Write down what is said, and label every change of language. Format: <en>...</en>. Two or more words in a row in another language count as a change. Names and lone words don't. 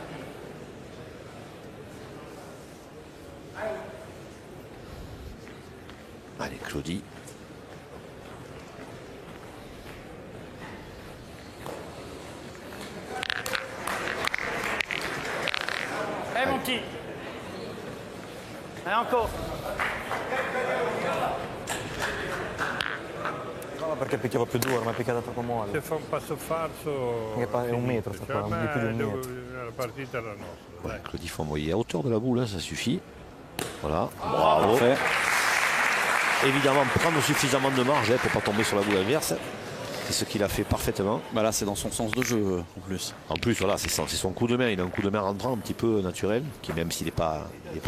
<fr>Allez, Claudie. Allez, mon petit. Allez, encore.</fr> <it>No, perché picchiava più duro, ma è picchiata troppo molle. Se fa un passo falso... È un metro, sta qua, di più di un metro. La partita era nostra.</it> <fr>Ouais, Claudie, il faut envoyer à hauteur de la boule, hein, ça suffit. Voilà. Bravo. Parfait. Évidemment, prendre suffisamment de marge pour ne pas tomber sur la boule inverse. C'est ce qu'il a fait parfaitement. Bah là, c'est dans son sens de jeu en plus. En plus, voilà, c'est son coup de main. Il a un coup de main rentrant un petit peu naturel, qui même s'il n'est pas énorme.</fr>